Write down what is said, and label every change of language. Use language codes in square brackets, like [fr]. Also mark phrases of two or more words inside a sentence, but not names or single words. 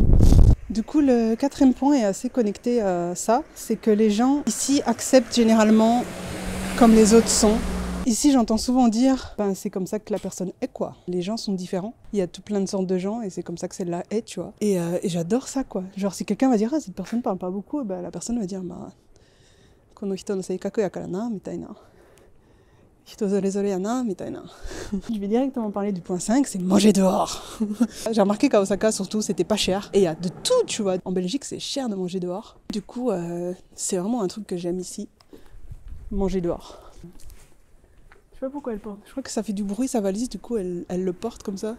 [fr] Du coup, le 4e point est assez connecté à ça, c'est que les gens ici acceptent généralement comme les autres sont. Ici, j'entends souvent dire, c'est comme ça que la personne est, quoi. Les gens sont différents, il y a tout plein de sortes de gens et c'est comme ça que celle-là est, tu vois. Et j'adore ça, quoi. Genre, si quelqu'un va dire, cette personne parle pas beaucoup, la personne va dire, [ja] この人の性格やからな、みたいな. [fr] Je vais directement parler du point 5, c'est manger dehors. J'ai remarqué qu'à Osaka, surtout, c'était pas cher. Et il y a de tout, tu vois. En Belgique, c'est cher de manger dehors. Du coup, c'est vraiment un truc que j'aime ici. Manger dehors. Je sais pas pourquoi elle porte. Je crois que ça fait du bruit, sa valise, du coup, elle le porte comme ça.